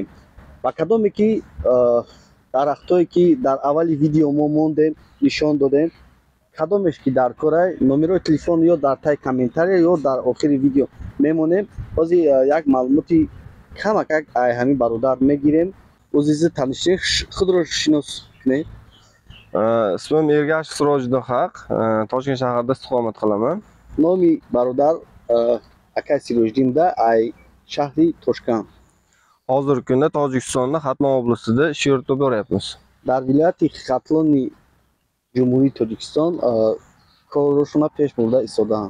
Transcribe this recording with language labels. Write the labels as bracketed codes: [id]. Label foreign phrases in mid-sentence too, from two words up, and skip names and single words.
[tg] ба кадоме ки дарахтое ки дар аввали видео мо мондем, нишон додем, кадомеш ки дар корай, номерои телефон ё дар таи комментария ё дар охири видео мемонем. ҳозир як маълумоти камак ай ҳамин бародар мегирем. [uz] o'zingizni tanishtiring, [tg] худро шинос кунед. [uz] Ismim Ergashev Sirojiddin Haq, Toshkent shahrida istiqomat qilaman. [tg] Номи бародар ака Сироҷиддинда ай шаҳри Тошкент. [uz] Hozirgi kunda Tojikistonda Xatlon oblastida ish yuritib boryapmiz. [tg] Дар вилояти Хатлони Ҷумҳурии Тоҷикистон корҳошона пеш бурда истодан.